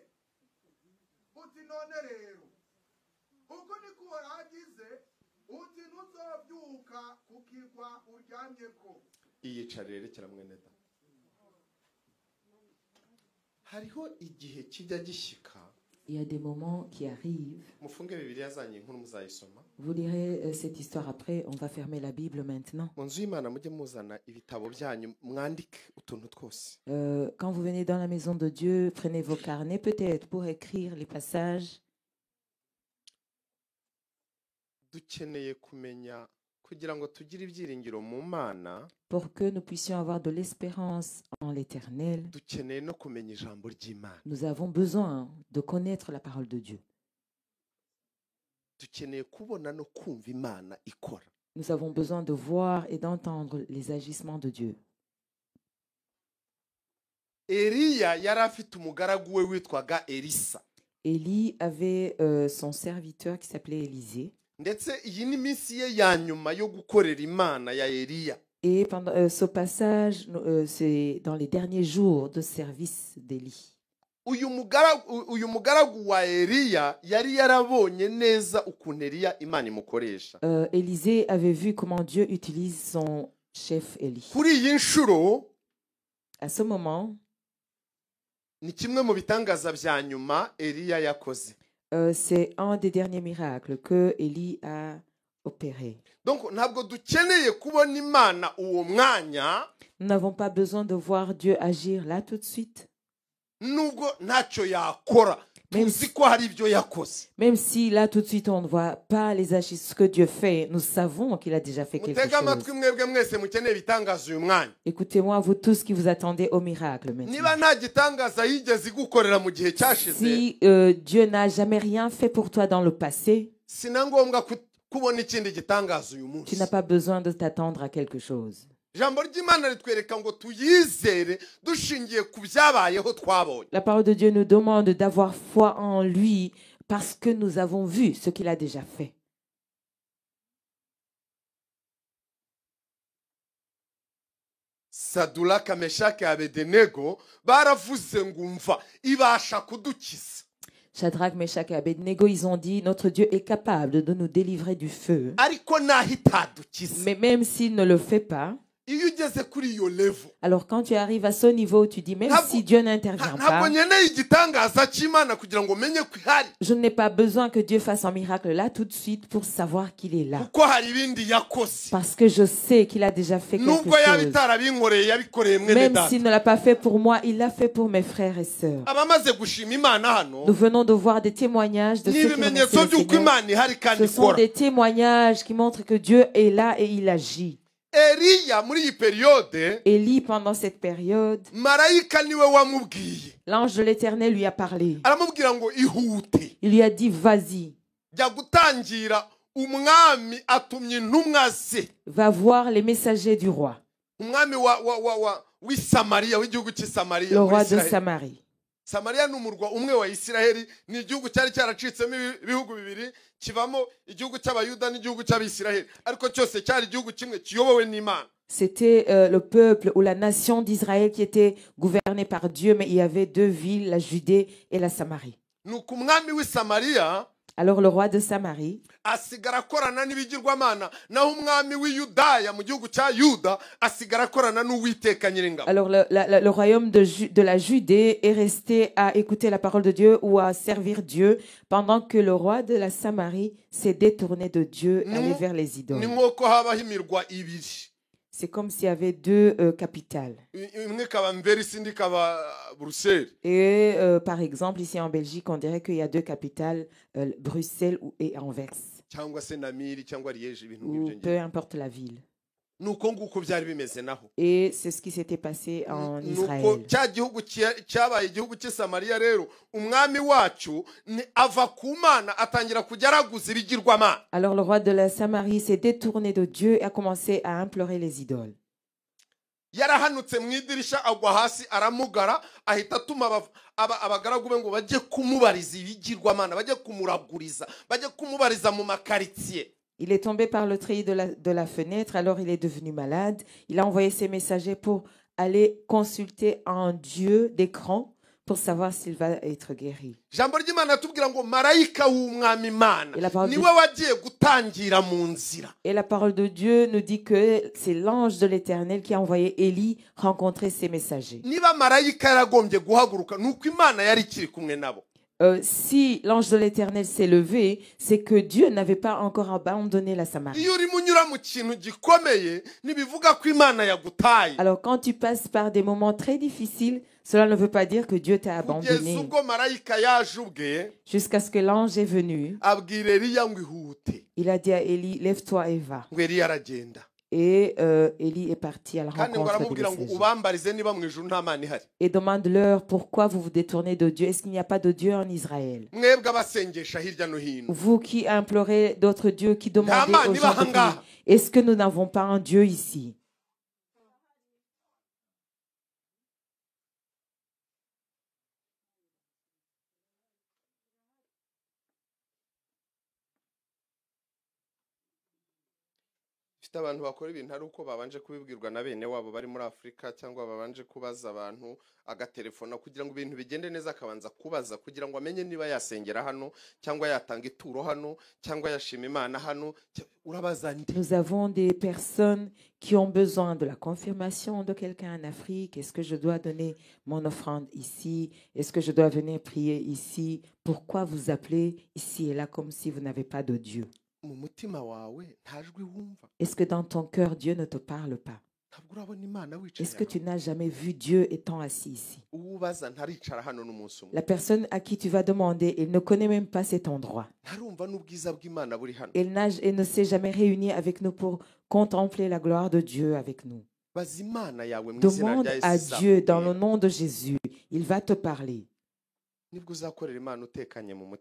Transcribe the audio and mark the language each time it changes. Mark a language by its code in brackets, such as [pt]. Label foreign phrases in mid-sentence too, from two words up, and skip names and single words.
[rn] Uti none rero uko niko Uhoraho agize uti ntuzobyuka ku kirwa uryamyeko. Iyicare rekera mwene da. Hariho igihe kijya gishyika. [fr] Il y a des moments qui arrivent. [rw] Mufunge Bibiliya zanyu inkuru muzayisoma. [fr] Vous lirez cette histoire après. On va fermer la Bible maintenant. [rw] Mu nzu y'Imana mujye muzana ibitabo byanyu mwandike utuntu twose. [fr] Quand vous venez dans la maison de Dieu, prenez vos carnets peut-être pour écrire les passages. [rw] Dukeneye kumenya kugira ngo tugire ibyiringiro mu Mana. [fr] Pour que nous puissions avoir de l'espérance en l'Éternel, [rw] Dukeneye no kumenya ijambo ry'Imana. [fr] nous avons besoin de connaître la parole de Dieu. [rw] Dukeneye kubona no kumva Imana ikora. [fr] Nous avons besoin de voir et d'entendre les agissements de Dieu. [rw] Eliya yari afite umugaragu we witwaga Elisa. [fr] Élie avait son serviteur qui s'appelait Élisée. [rw] Ndetse iyi ni minsi ye ya nyuma yo gukorera Imana ya Eliya. [fr] Et pendant ce passage, c'est dans les derniers jours de service d'Élie. [rw] Uyu mugaragu wa Eliya yari yarabonye neza ukuntu Eliya Imana imukoresha. [fr] Élisée avait vu comment Dieu utilise son chef Élie. [rw] Kuri iyi nshuro [fr] À ce moment, [rw] ni kimwe mu bitangaza bya nyuma Eliya yakoze. [fr] c'est un des derniers miracles que Élie a opéré. [rw] Donc ntabwo dukeneye kubona Imana uwo mwanya. [fr] Nous n'avons pas besoin de voir Dieu agir là tout de suite. [rw] Nubwo ntacyo yakora tuzi ko hari ibyo yakoze. [fr] Même si là tout de suite on ne voit pas les agissements que Dieu fait, nous savons qu'il a déjà fait quelque [rw] Mutega amatwi [fr] chose. [rw] mwebwe mwese mukeneye ibitangaza uyu mwanya. [fr] Écoutez-moi, vous tous qui vous attendez au miracle maintenant. [rw] Niba nta gitangaza yigeze gukorera mu gihe cyashize, [fr] Si Dieu n'a jamais rien fait pour toi dans le passé, [rw] sina ngombwa kubona ikindi gitangaza uyu [fr] tu [rw] munsi. [fr] n'as pas besoin de t'attendre à quelque chose. [rw] ijambo ry'imana ritwereka ngo tuyizere dushingiye ku byabayeho twabonye. [fr] La parole de Dieu nous demande d'avoir foi en lui parce que nous avons vu ce qu'il a déjà fait. [rw] Saduraka, Meshaki, Abedenego baravuze ngo umva ibasha kudukiza. [fr] Shadrach, Meshach et Abednego, ils ont dit, notre Dieu est capable de nous délivrer du feu. [rw] Ariko naho itadukiza. [fr] Mais même s'il ne le fait pas, [rw] Iyo ugeze kuri iyo level, [fr] alors quand tu arrives à ce niveau, tu dis, même si Dieu n'intervient [rw] ntabwo [fr] pas, [rw] nkeneye igitangaza cy'Imana kugira ngo menye ko ihari, [fr] je n'ai pas besoin que Dieu fasse un miracle là tout de suite pour savoir qu'il est là. [rw] kuko hari ibindi yakoze. [fr] Parce que je sais qu'il a déjà fait quelque [rw] Nubwo yaba [fr] chose. [rw] itarabinkoreye yabikoreye mwene [fr] Même [rw] data. [fr] s'il ne l'a pas fait pour moi, il l'a fait pour mes frères et sœurs. [rw] Abamaze gushima Imana hano [fr] Nous venons de voir des témoignages de [rw] ni [fr] ceux qui remercient [rw] ibimenyetso [fr] le [rw] by'uko [fr] Seigneur. [rw] Imana ihari kandi [fr] Ce sont [rw] ikora. [fr] des témoignages qui montrent que Dieu est là et il agit. [rw] Eliya muri iyi periyode [fr] Élie, pendant cette période, [rw] marayika niwe wamubwiye, [fr] l'ange de l'Éternel lui a parlé. [rw] aramubwira ngo ihute [fr] Il lui a dit, vas-y, [rw] jya gutangira, umwami atumye intumwa ze, [fr] va voir les messagers du roi, [rw] umwami w'i Samariya, w'igihugu cy'i Samariya [fr] le [rw] muri [fr] roi de [rw] Isiraheli. [fr] Samarie. [rw] Samariya ni umurwa umwe wa Isiraheli, ni igihugu cyari cyaracitsemo ibihugu bibiri, kivamo igihugu cy'abayuda n'igihugu cy'abisiraheli, ariko cyose cyari igihugu kimwe kiyobowe n'Imana. [fr] C'était le peuple ou la nation d'Israël qui était gouvernée par Dieu, mais il y avait deux villes, la Judée et la Samarie. [rw] Nuko umwami w'i Samariya [fr] Alors le roi de Samarie [rw] asigara akorana n'ibigirwamana, naho umwami w'i Yudaya mu gihugu cya Yuda asigara akorana n'Uwiteka Nyiringabo. [fr] Alors le royaume de la Judée est resté à écouter la parole de Dieu ou à servir Dieu, pendant que le roi de la Samarie s'est détourné de Dieu et allé vers les [rw] Ni [fr] idoles. [rw] nk'uko habaho imirwa ibiri, [fr] C'est comme s'il y avait deux capitales. [rw] imwe ikaba Mverisi indi ikaba Buruseli. [fr] Et par exemple, ici en Belgique, on dirait qu'il y a deux capitales, Bruxelles et Anvers, [rw] cyangwa se Namiri cyangwa Liège, ibintu [fr] ou [rw] nk'ibyo [fr] peu [rw] ngibyo. [fr] importe la ville. [rw] Nuko nguko byari bimeze naho. [fr] Et c'est ce qui s'était passé en [rw] Nuko [fr] Israël. [rw] cya gihugu cyabaye igihugu cy'i Samariya rero, umwami wacu ava ku Mana atangira kujya araguza ibigirwamana. [fr] Alors le roi de la Samarie s'est détourné de Dieu et a commencé à implorer les idoles. [rw] Yarahanutse mu idirisha agwa hasi aramugara, ahita atuma abagaragu be ngo bajye kumubariza ibigirwamana, bajye kumuraguriza, bajye kumubariza mu makaritsiye. [fr] Il est tombé par le treillis de la fenêtre, alors il est devenu malade. Il a envoyé ses messagers pour aller consulter un Dieu d'écran pour savoir s'il va être guéri. [rw] Ijambo ry'Imana atubwira ngo marayika w'umwami Imana [fr] Et la parole [rw] niwe [fr] de- [rw] wagiye gutangira mu nzira. [fr] Et la parole de Dieu nous dit que c'est l'ange de l'Éternel qui a envoyé Élie rencontrer ses messagers. [rw] Niba marayika yaragombye guhaguruka, nuko Imana yari ikiri kumwe nabo. [fr] Si l'ange de l'Éternel s'est levé, c'est que Dieu n'avait pas encore abandonné la Samarie. [rw] Iyo urimo unyura mu kintu gikomeye, ntibivuga ko Imana yagutaye. [fr] Alors quand tu passes par des moments très difficiles, cela ne veut pas dire que Dieu t'a [rw] Kugeza [fr] abandonné. [rw] ubwo marayika yaje ubwe [fr] Jusqu'à ce que l'ange est venu, [rw] abwira Eliya ngo ihute, [fr] il a dit à Élie, lève-toi et va. [rw] ngo Eliya aragenda. [fr] Et Élie est parti à la [rw] Kandi ngo [fr] rencontre des [rw] aramubwira ngo [fr] messagers. [rw] ubambarize niba mu ijuru nta Mana ihari. [fr] Et demande-leur pourquoi vous vous détournez de Dieu. Est-ce qu'il n'y a pas de Dieu en Israël? [rw] Mwebwe abasengesha hirya no hino, [fr] Vous qui implorez d'autres dieux, qui demandez [rw] Nta [fr] aux [rw] Mana [fr] gens de [rw] iba [fr] prier, [rw] ahangaha. [fr] est-ce que nous n'avons pas un Dieu ici? [rw] mfite abantu bakora ibintu ari uko babanje kubibwirwa na bene wabo bari muri Afurika, cyangwa babanje kubaza abantu agatelefona kugira ngo ibintu bigende neza, akabanza kubaza kugira ngo amenye niba yasengera hano cyangwa yatanga ituro hano cyangwa yashima Imana hano. Urabaza ndi [fr] Nous avons des personnes qui ont besoin de la confirmation de quelqu'un en Afrique. Est-ce que je dois donner mon offrande ici? Est-ce que je dois venir prier ici? Pourquoi vous appelez ici et là comme si vous n'avez pas de Dieu? [rw] mu mutima wawe nta jwi wumva? [fr] Est-ce que dans ton cœur, Dieu ne te parle pas? [rw] Ntabwo urabona Imana wicaye [fr] Est-ce que tu [rw] hano? [fr] n'as jamais vu Dieu étant assis ici? [rw] Uwo ubaza ntaricara hano n'umunsi umwe, [fr] La personne à qui tu vas demander, il ne connaît même pas cet endroit. [rw] ntarumva n'ubwiza bw'Imana buri hano. [fr] Il ne s'est jamais réuni avec nous pour contempler la gloire de Dieu avec nous. [rw] Baza Imana yawe mu izina [fr] Demande [rw] rya [fr] à [rw] Yesu [fr] Dieu dans le [rw] izakubwira. [fr] nom de Jésus. Il va te parler. [rw] Nibwo uzakorera Imana utekanye mu mutima.